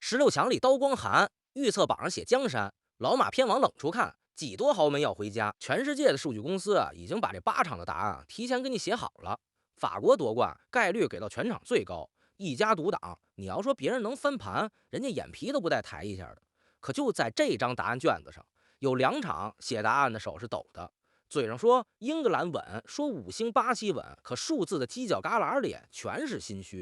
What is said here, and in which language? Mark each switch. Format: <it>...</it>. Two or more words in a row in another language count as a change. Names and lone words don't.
<zh>16 強里刀光寒，預測榜上寫江山。老馬偏往冷處看，几多豪门要回家。全世界的数据公司已經把這8场的答案提前给你寫好了。法國夺冠概率給到全場最高，一家獨擋。你要說別人能翻盤，人家眼皮都不帶抬一下的。可就在這張答案卷子上，有2場寫答案的手是抖的，嘴上說英格蘭穩，說5星巴西穩，可數字的犄角旮旯裡全是心虛。</zh>